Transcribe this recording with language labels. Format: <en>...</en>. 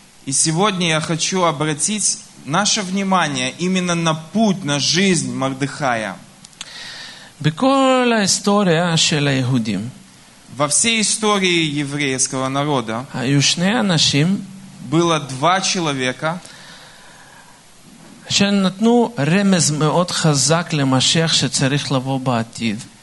<ru>И сегодня я хочу обратить наше внимание именно на путь, на жизнь Мордыхая.</ru> <he>בכל ההיסטוריה של היהודים.</he> <ru>Во всей истории еврейского народа.</ru> <he>היו שני אנשים.</he> <ru>Было два человека.</ru> <he>שנתנו רמז מאוד חזק למשיח שצריך לבוא בעתיד.</he>